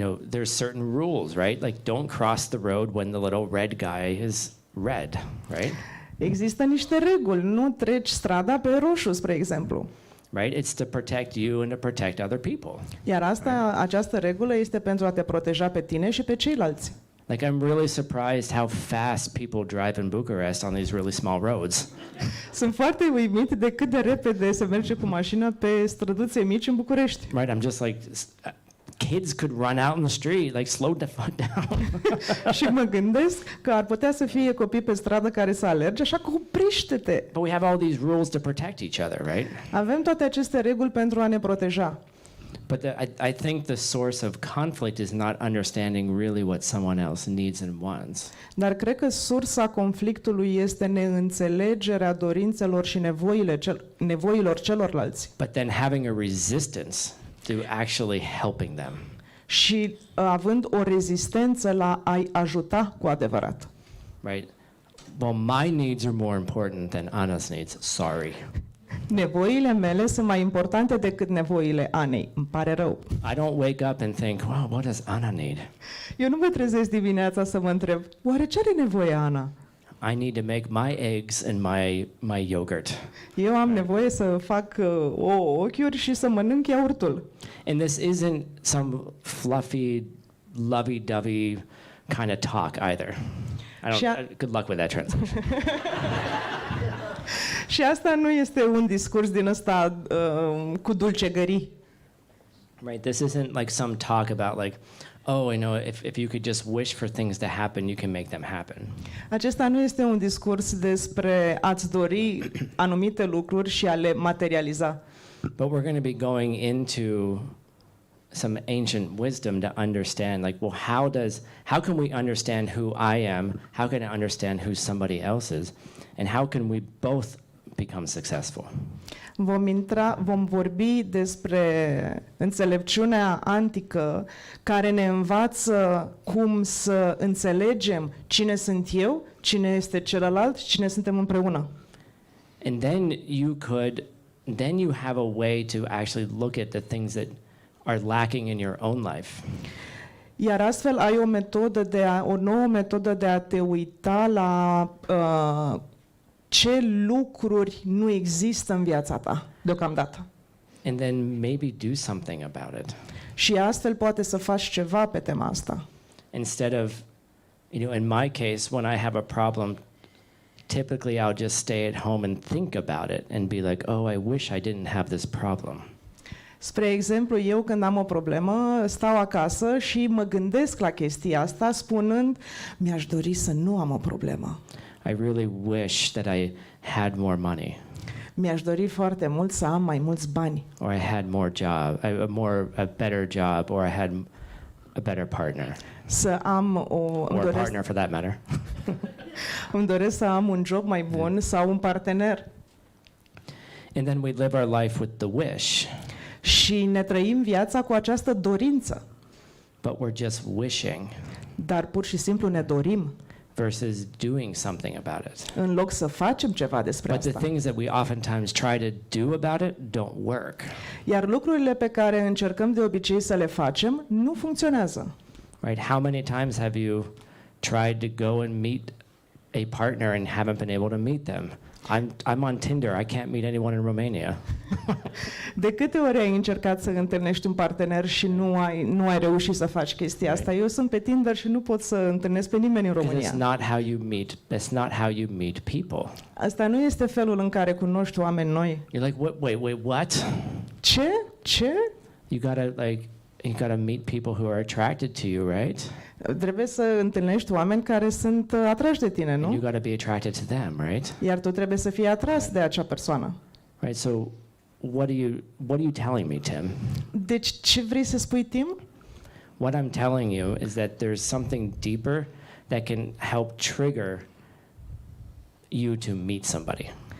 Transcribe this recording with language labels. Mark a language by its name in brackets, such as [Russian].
[English] There's certain rules, right? Like don't cross the road when the little red guy is red, right? [Romanian] Există niște reguli, nu treci strada pe roșu, spre exemplu. [English] Right? It's to protect you and to protect other people. [Romanian] Iar această regulă este pentru a te proteja pe tine și pe ceilalți. [English] Like I'm really surprised how fast people drive in Bucharest on these really small roads. [Romanian] Sunt foarte uimit de cât de repede se merge cu mașina pe străduțe mici în București. [English] Right? I'm just like kids could run out in the street, like slow the fuck down. [Romanian] Și mă gândesc că ar putea să fie copii pe stradă care să alerge, așa că oprește-te. [English] But we have all these rules to protect each other, right? [Romanian] Avem toate aceste reguli pentru a ne proteja. [English] But I think the source of conflict is not understanding really what someone else needs and wants. [Romanian] Dar cred că sursa conflictului este neînțelegerea dorințelor și nevoilor celorlalți. [English] But then having a resistance to actually helping them. [Romanian] Și având o rezistență la a-i ajuta cu adevărat. [English] Right? Well, my needs are more important than Anna's needs. Sorry. [Romanian] Nevoile mele sunt mai importante decât nevoile Anei. Îmi pare rău. [English] I don't wake up and think, well, what does Anna need? [Romanian] Eu nu mă trezesc dimineața să mă întreb, oare ce are nevoie Ana? [English] I need to make my eggs and my yogurt. [Romanian] Eu am nevoie să fac ochiuri și să mănânc iaurtul. [English] And this isn't some fluffy, lovey-dovey kind of talk either. Good luck with that translation. [Romanian] Și asta nu este un discurs din ăsta cu dulcegării. [English] Right, this isn't like some talk about like, oh, if you could just wish for things to happen, you can make them happen. [Romanian] Acesta nu este un discurs despre a-ți dori anumite lucruri și a le materializa. [English] But we're going to be going into some ancient wisdom to understand, like, well, how can we understand who I am? How can I understand who somebody else is? And how can we both become successful? [Romanian] Vom vorbi despre înțelepciunea antică care ne învață cum să înțelegem cine sunt eu, cine este celălalt, cine suntem împreună. [English] And then you could then you have a way to actually look at the things that are lacking in your own life. [Romanian] Iar astfel ai o nouă metodă de a te uita la ce lucruri nu există în viața ta deocamdată. [English] And then maybe do something about it. [Romanian] Și astfel poate să faci ceva pe tema asta. [English] Instead of, in my case, when I have a problem, typically I'll just stay at home and think about it and be like, oh, I wish I didn't have this problem. [Romanian] Spre exemplu, eu când am o problemă, stau acasă și mă gândesc la chestia asta spunând, mi-aș dori să nu am o problemă. [English] I really wish that I had more money. [Romanian] Mi-aș dori foarte mult să am mai mulți bani. [English] Or I had more job, a better job, or I had a better partner. [Romanian] Să am [English] Or a partner for that matter. [Romanian] îmi doresc să am un job mai bun sau un partener. [English] And then we live our life with the wish. [Romanian] Și ne trăim viața cu această dorință. [English] But we're just wishing [Romanian] Dar pur și simplu ne dorim [English] versus doing something about it. [Romanian] în loc să facem ceva despre [English] But the [Romanian] asta. [English] things that we oftentimes try to do about it don't work. [Romanian] Iar lucrurile pe care încercăm de obicei să le facem nu funcționează. [English] Right? How many times have you tried to go and meet a partner and haven't been able to meet them? I'm on Tinder. I can't meet anyone in Romania. [Romanian] De câte ori ai încercat să întâlnești un partener și nu ai reușit să faci chestia asta? Eu sunt pe Tinder și nu pot să întâlnesc pe nimeni în România. [English] It's not how you meet. That's not how you meet people. [Romanian] Asta nu este felul în care cunoști oameni noi. [English] You're like, wait, what? [Romanian] Ce? [English] You gotta meet people who are attracted to you, right? [Romanian] Trebuie să întâlnești oameni care sunt atrași de tine, [English] And you [Romanian] nu? [English] gotta be attracted to them, right? [Romanian] Iar tu trebuie să fii atras de acea persoană. [English] Right. So, what are you telling me, Tim? [Romanian] Deci ce vrei să spui, Tim? [English] What I'm telling you is that there's something deeper that can help trigger you to meet somebody.